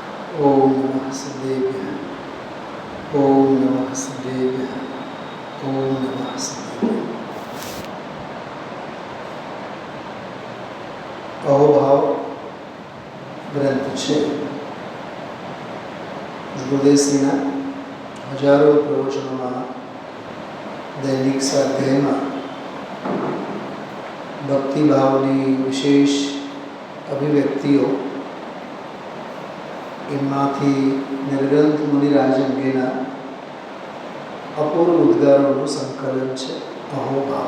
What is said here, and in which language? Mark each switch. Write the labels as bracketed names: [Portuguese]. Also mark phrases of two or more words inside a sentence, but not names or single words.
[Sanskrit] ओम नमः सदेव्यः। ओम नमः सदेव्यः। ओम नमः सदेव्यः। [Gujarati] અહોભાવ ગ્રંથ છે. ગુરુદેવશ્રીના હજારો પ્રવચનોમાં દૈનિક સ્વાધ્યાયમાં ભક્તિભાવની વિશેષ અભિવ્યક્તિઓ, એમાંથી નિર્ગ્રંથ મુનિરાજ અંગેના અપૂર્વ ઉદ્ગારોનું સંકલન છે અહોભાવ.